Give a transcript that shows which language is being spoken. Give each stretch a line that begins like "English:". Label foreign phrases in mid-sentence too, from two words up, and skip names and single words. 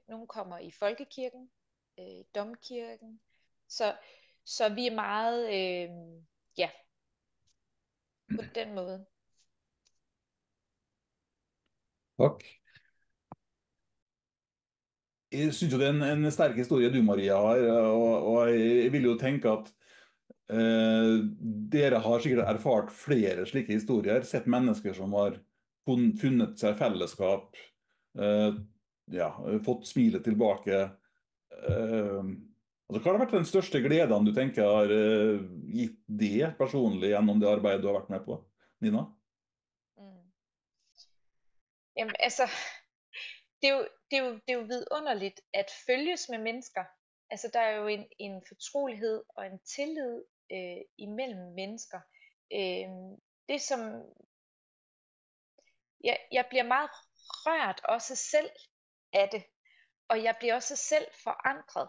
Danish: Nogle kommer i folkekirken, domkirken. Så vi er meget, på den måde.
Norwegian: Takk. Jeg synes jo det er en sterk historie du, Maria, har, og jeg vil jo tenke at dere har sikkert erfart flere slike historier, sett mennesker som har funnet seg fellesskap, fått smilet tilbake. Altså, hva har vært den største gleden du tenker har gitt det personlig gjennom det arbeidet du har vært med på, Nina?
Danish: Jamen altså, det er jo vidunderligt at følges med mennesker. Altså der er jo en fortrolighed og en tillid imellem mennesker. Det som jeg bliver meget rørt også selv af det, og jeg bliver også selv forandret.